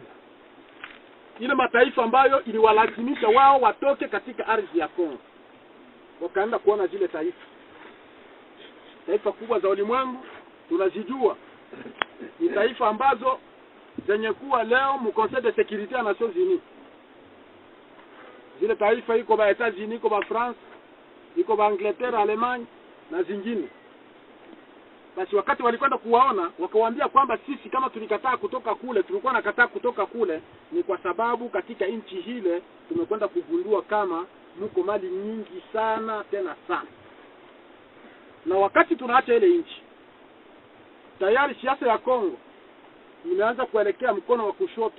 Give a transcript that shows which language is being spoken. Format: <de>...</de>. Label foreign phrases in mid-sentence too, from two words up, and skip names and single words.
<sw>Ile mataifa ambayo iliwalazimisha wao watoke katika ardhi ya Kongo. Wakaenda kuona zile taifa kubwa za ulimwengu tunazijua. Ni taifa ambazo zenye kuwa leo mu</sw> <fr>Conseil de Sécurité</fr> <sw>ya</sw> <fr>Nations Unies.</fr> <sw>Zile taifa iko ba Etats-Unis, iko ba France, iko ba Angleterre, Allemagne na zingine. Basi wakati walikwenda kuwaona, wakawaambia kwamba sisi kama tulikataa kutoka kule, tulikuwa nakataa kutoka kule ni kwa sababu katika nchi hile tumekwenda kugundua kama mko mali nyingi sana tena sana. Na wakati tunaacha ile nchi, tayari siasa ya Kongo inaanza kuelekea mkono wa kushoto.</sw>